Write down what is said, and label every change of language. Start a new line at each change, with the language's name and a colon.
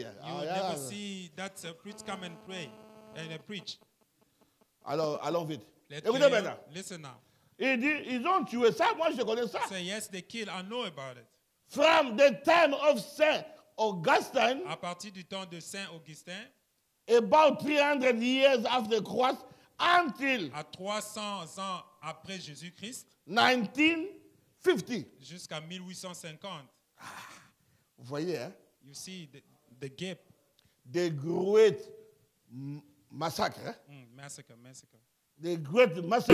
English: You will never see that priest come and pray and preach.
French: Alors, allons vite.
English: Let's
French: Écoutez
English: hear you.
French: maintenant.
English: Listen now.
French: Il dit, ils ont tué ça. Moi, je connais ça.
English: Say yes, they kill. I know about it. From the time of Saint Augustine,
French: À partir du temps de Saint Augustin,
English: about 300 years after the cross, until
French: à 300 ans après Jésus-Christ,
English: 1950.
French: jusqu'à 1850, Vous voyez, hein?
English: you see the gap. The great massacres, hein?
French: Massacre. Des
English: great massacres.